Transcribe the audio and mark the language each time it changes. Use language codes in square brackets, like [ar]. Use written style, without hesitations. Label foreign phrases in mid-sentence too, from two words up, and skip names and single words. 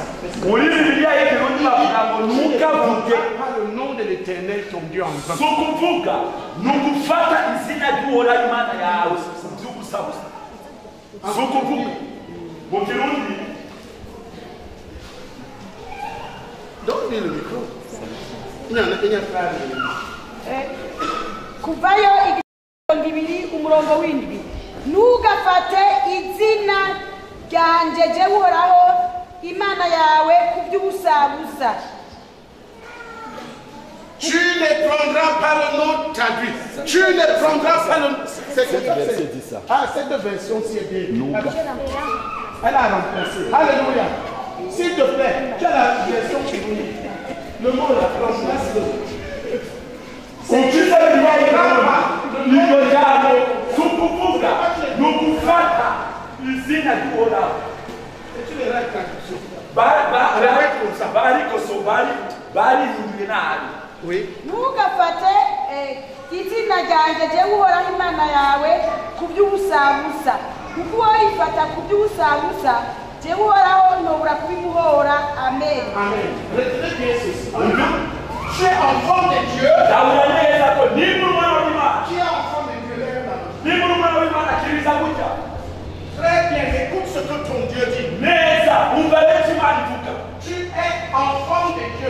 [fr] Pas le nom de l'Éternel, ton Dieu, en vain. Donne-lui le micro. [rn] Kuvayo igibiri umurongo w'indwi ntugafate izina ryanje jewe uhoraho imana yawe ku by'ubusabusa. [fr] Tu ne prendras pas le nom traduit. Tu ne prendras pas le nom. Cette version-ci est bien. Elle a remplacé. Alléluia. S'il te plaît, tu as la version qui vous dit. Le mot là, remplace-le. C'est tu sais bien, il va pas. [rn] Ntugafate izina ryanjye jewe uhoraho imana yawe ku by'ubusabusa kuko woyifata ku by'ubusabusa jewe uhoraho ntobura kubimuhora. Amen. [fr] Amen. Retenez bien ceci. Tu es enfant de Dieu. Tu es enfant de Dieu. Très bien, écoute ce que ton Dieu dit. Tu es enfant de Dieu.